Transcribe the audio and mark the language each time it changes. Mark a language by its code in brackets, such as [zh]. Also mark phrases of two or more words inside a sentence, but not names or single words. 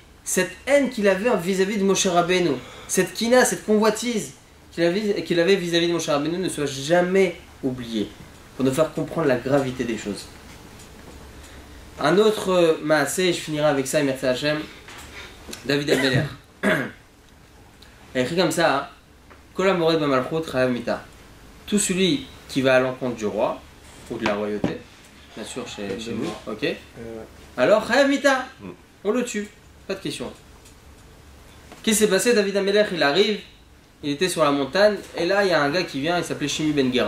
[fr] Cette haine qu'il avait vis-à-vis de Moshe Rabbeinu, cette kina, cette convoitise qu'il avait vis-à-vis de Moshe Rabbeinu ne soit jamais oubliée. Pour nous faire comprendre la gravité des choses. Un autre maasé, je finirai avec ça, merci Hachem, David Ameler. Il a écrit comme ça, hein, [he] כל המורד במלכות חייב מיתה. [fr] Tout celui qui va à l'encontre du roi, ou de la royauté, bien sûr chez nous, ok. Alors [he] חייב מיתה, [fr] on le tue, pas de question. Qu'est-ce qui s'est passé? David Ameler, il arrive, il était sur la montagne, et là il y a un gars qui vient, il s'appelait Shimi Ben Gera.